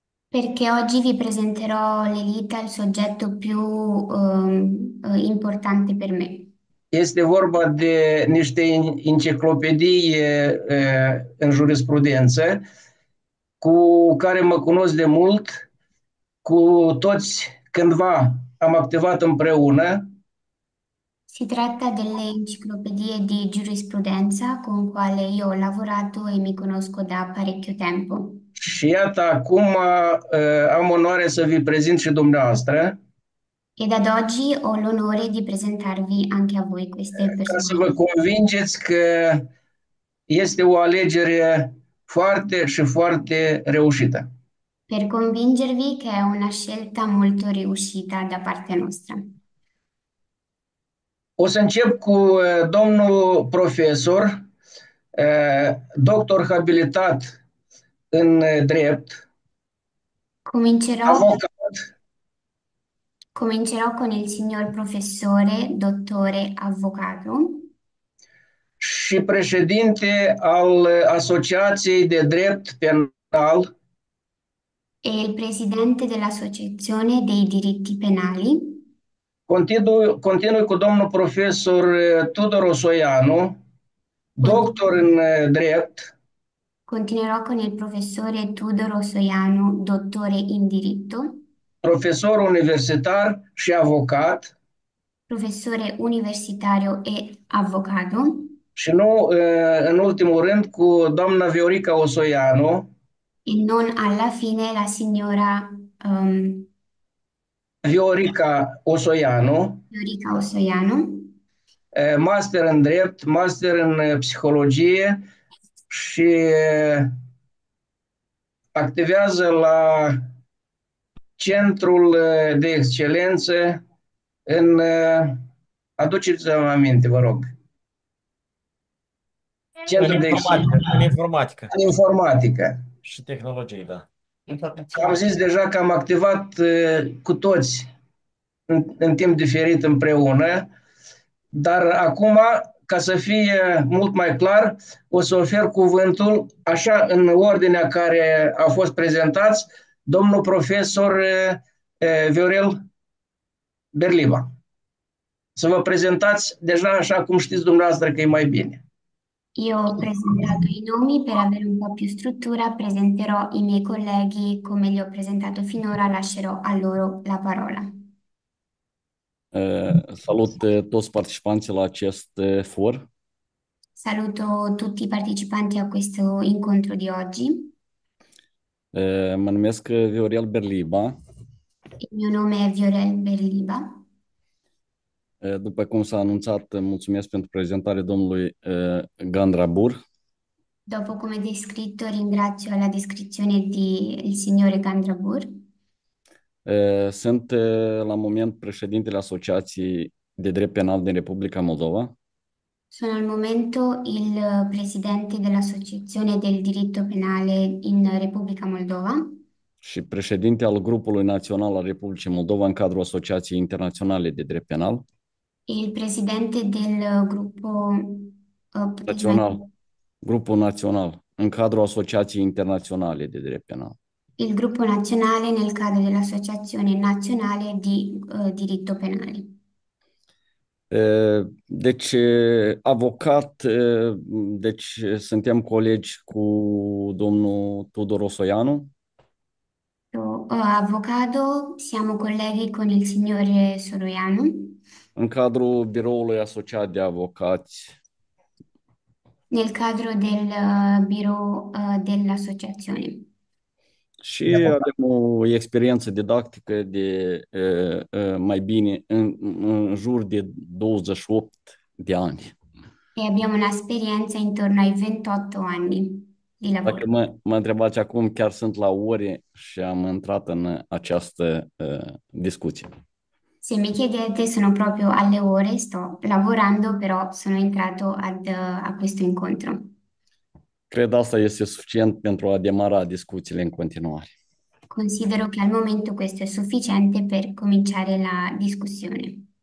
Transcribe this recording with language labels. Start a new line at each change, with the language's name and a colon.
Italian: Perché oggi vi presenterò l'Elita, il soggetto più importante per me.
Romanian: Este vorba de niște enciclopedii în jurisprudență cu care mă cunosc de mult, cu toți cândva am activat împreună
Italian: Si tratta delle enciclopedie di giurisprudenza con quale io ho lavorato e mi conosco da parecchio tempo.
Romanian: și iată acum am onoarea să vi prezint și dumneavoastră
Italian: Ed ad oggi ho l'onore di presentarvi anche a voi queste
Romanian: ca să vă
Italian: persone,
Romanian: convingeți că este o alegere foarte și foarte reușită.
Italian: per convincervi che è una scelta molto riuscita da parte nostra.
Romanian: O să încep cu domnul profesor, doctor habilitat în drept,
Italian: Comincerò,
Romanian: avocat
Italian: comincerò con il signor professore, dottore, avvocato
Romanian: și președinte al Asociației de Drept Penal,
Italian: e il presidente dell'Associazione dei diritti penali.
Romanian: continui cu domnul profesor Tudor Osoianu, doctor în drept,
Italian: Continuerò con il professore Tudor Osoianu, dottore in diritto,
Romanian: profesor universitar și avocat,
Italian: professore universitario e avvocato,
Romanian: și nu în ultimul rând cu doamna Viorica Osoianu,
Italian: e non alla fine la signora Viorica Osoianu, Viorica Osoianu,
Romanian: master în drept, master în psihologie și activează la Centrul de Excelență în... Aduceți-vă aminte, vă rog. În Centrul de Excelență informatică, în informatică în informatică. și tehnologie, da. Am zis deja că am activat cu toți în timp diferit împreună, dar acum, ca să fie mult mai clar, o să ofer cuvântul, așa în ordinea care a fost prezentați, domnul profesor Viorel Berliva. Să vă prezentați deja așa cum știți dumneavoastră că e mai bine.
Italian: Io ho presentato i nomi per avere un po' più struttura, presenterò i miei colleghi come li ho presentato finora, lascerò a loro la parola.
Romanian: Salut toți participanții la acest for.
Italian: Saluto tutti i partecipanti a questo incontro di oggi.
Romanian: Mă numesc Viorel Berliba.
Italian: Il mio nome è Viorel Berliba.
Romanian: După cum s-a anunțat, mulțumesc pentru prezentarea domnului Gandrabur.
Italian: Dopo come descritto, ringrazio la descrizione di il signore Gandrabur.
Romanian: Sunt la moment președintele Asociației de Drept Penal din Republica Moldova
Italian: Sono al momento il presidente dell'Associazione del diritto penale in Repubblica Moldova
Romanian: și președinte al Grupului Național al Republicii Moldova în cadrul Asociației Internaționale de Drept Penal.
Italian: e il presidente del gruppo,
Romanian: Național, Grupul Național, în cadrul Asociației Internaționale de Drept Penal.
Italian: il gruppo nazionale nel cadro dell'Associazione Nazionale di Diritto Penale.
Romanian: Deci, avocat, deci suntem colegi cu domnul Tudor Osoianu.
Italian: Avvocato, siamo colleghi con il signore Soroianu
Romanian: În cadrul biroului asociat de avocați
Italian: nel cadro del bureau dell'associazione.
Romanian: și avem o experiență didactică de mai bine în jur de 28 de ani.
Italian: E abbiamo un'esperienza intorno ai 28 anni di lavoro.
Romanian: Dacă mă întrebați acum, chiar sunt la ore și am intrat în această discuție.
Italian: Se mi chiedete, sono proprio alle ore, sto lavorando, però sono entrato a questo incontro.
Romanian: Cred asta este suficient pentru a demara discuțiile în continuare.
Italian: Considero che al momento questo è sufficiente per cominciare la discussione.